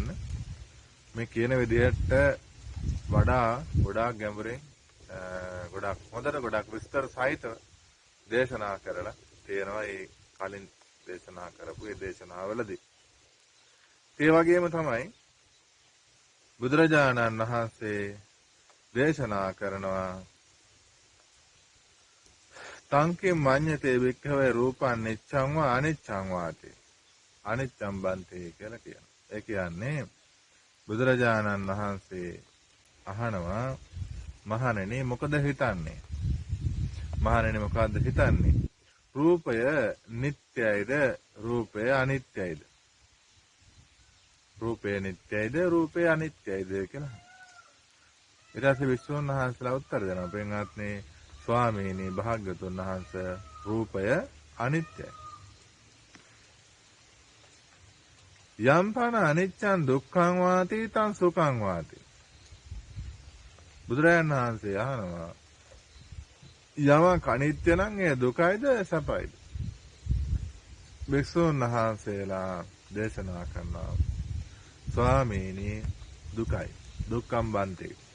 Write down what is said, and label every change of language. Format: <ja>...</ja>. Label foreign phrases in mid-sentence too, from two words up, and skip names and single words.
<si>මේ කියන විදිහට වඩා ගොඩාක් ගැඹුරින් ගොඩක් හොඳට ගොඩක් විස්තර සහිතව දේශනා කරලා තියෙනවා මේ කලින් දේශනා කරපු මේ දේශනාවලදී. ඒ වගේම තමයි බුදුරජාණන් වහන්සේ දේශනා කරනවා</si> <pi>තංකේ මඤ්ඤතේ වික්ඛවේ රූපං නිච්ඡං වා අනිච්ඡං වාති. අනිච්ඡං බන්තේ</pi> <si>කියලා කියනවා. ඒ කියන්නේ බුදුරජාණන් වහන්සේ අහනවා මහණෙනි මොකද හිතන්නේ? මහණෙනි මොකද්ද හිතන්නේ? රූපය නිට්ටයයිද? රූපය අනිත්‍යයිද? රූපය නිට්ටයයිද? රූපය අනිත්‍යයිද කියලා. ඊට පස්සේ වික්ෂුන් වහන්සේලා උත්තර දෙනවා. පින්වත්නි ස්වාමීනි භාග්‍යවතුන් වහන්සේ රූපය අනිත්‍යයි.</si> <pi>යම්පන අනිච්චං දුක්ඛං වාති තං සුඛං වාති.</pi> <si>බුදුරජාණන් වහන්සේ අහනවා යමක් අනිත්‍ය නම් ඒ දුකයිද සැපයිද? වික්ෂුන් වහන්සේලා දේශනා කරනවා ස්වාමීනි දුකයි.</si> <pi>දුක්ඛං බන්තේ.</pi>